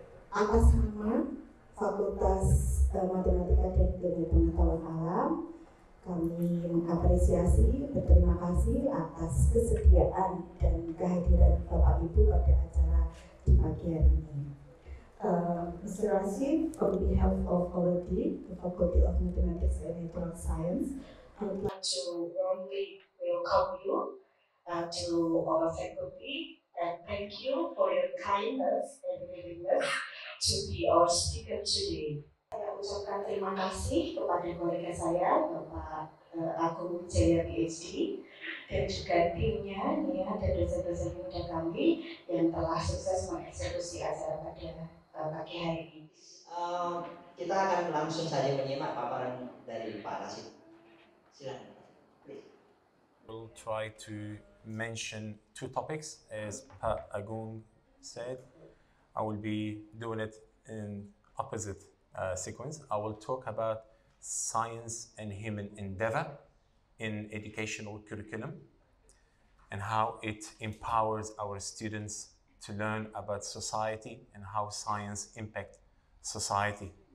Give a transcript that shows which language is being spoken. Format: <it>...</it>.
<id>Atas nama Fakultas Matematika dan Ilmu Pengetahuan Alam, kami mengapresiasi, berterima kasih atas kesediaan dan kehadiran Bapak Ibu pada acara di pagi hari ini.</id> <en>Mr. Rashid, on behalf of OLD, the Faculty of Mathematics and Natural Science, I would like to warmly welcome you to our faculty, and thank you for your kindness and willingness to be our speaker today.</en> <id>Saya ucapkan terima kasih kepada kolega saya, Bapak Agung Jaya PhD, dan juga timnya, dan dosen-dosen muda kami yang telah sukses mengeksekusi acara pada pagi hari ini. Kita akan langsung saja menyimak paparan dari Pak Rashid. Silakan,</id> <en>please. We'll try to mention two topics, as Pak Agung said. I will be doing it in opposite sequence. I will talk about science and human endeavor in educational curriculum and how it empowers our students to learn about society and how science impacts society.</en>